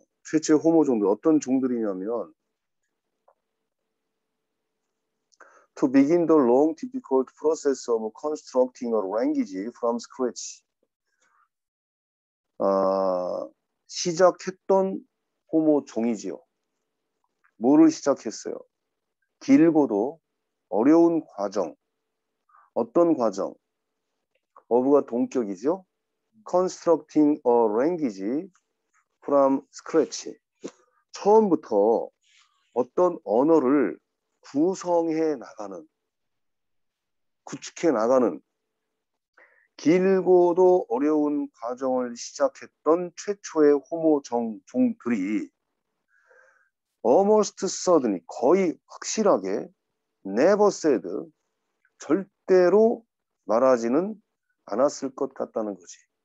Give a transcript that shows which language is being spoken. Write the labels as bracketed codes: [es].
[ko] 최초의 호모 종들 어떤 종들이냐면 [en] to begin the long difficult process of constructing a language from scratch. [ko] 시작했던 호모 종이지요. 뭐를 시작했어요? 길고도 어려운 과정. 어떤 과정? 어부가 동격이죠. [en] Constructing a language from scratch. [ko] 처음부터 어떤 언어를 구성해 나가는, 구축해 나가는 길고도 어려운 과정을 시작했던 최초의 호모 종들이 [en] almost certainly, [ko] 거의 확실하게 [en] never said, [ko] 절대로 말하지는 않았을 것 같다는 거지.